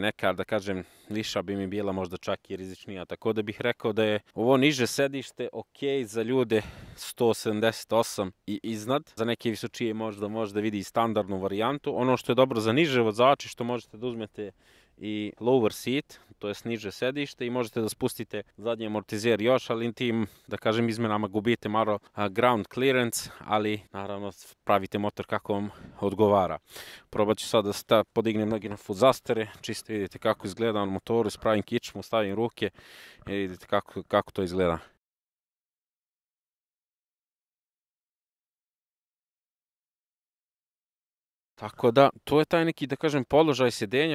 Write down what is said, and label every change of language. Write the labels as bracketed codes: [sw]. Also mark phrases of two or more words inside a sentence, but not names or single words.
[sr] Nekad, da kažem, viša bi mi bila možda čak i rizičnija, tako da bih rekao da je ovo niže sedište ok za ljude 178 i iznad. Za neke visočije možda vidi standardnu varijantu. Ono što je dobro za niže vozače, što možete da uzmete i [en] lower seat, [sr] to je niže sedište i možete da spustite zadnji amortizer još, ali tim, da kažem, izmenama gubite malo [en] ground clearance, [sr] ali naravno pravite motor kako vam odgovara. Probat ću sad da podignem noge na fuzastere, čisto vidite kako izgleda na motoru, spravim kičmu, stavim ruke i vidite kako to izgleda. Tako da, to je taj neki, da kažem, položaj sjedenja.